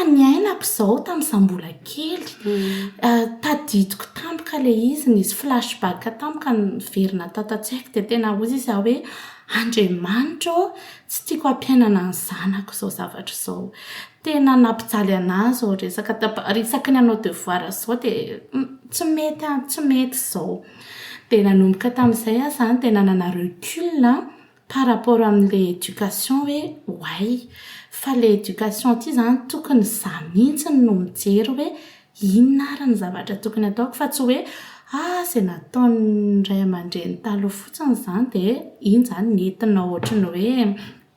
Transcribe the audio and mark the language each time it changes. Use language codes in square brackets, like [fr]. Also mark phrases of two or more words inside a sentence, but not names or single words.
[mg] niainako zao tamin'izay mbola kely tadidiko tampoka le izy nisy flashback tampoka niverina tatatsaiko dia tena ozy izy hoe Andriamanitra tsy tiako hampiainana ny zanako zao zavatra zao tena nampijaly anazy resaka ny anao devoir zao dia tsy mety zao dia nanomboka tamin'izay zany dia nanana [fr] recul par rapport [mg] amin'le éducation hoe hoay fa le éducation ity zany tokony za mihitsy no mijery hoe inona ary ny zavatra tokony ataoko fa tsy hoe izay nataon'ny ray aman-dreny taloha fotsiny zany dia iny zany nentina ohatrany hoe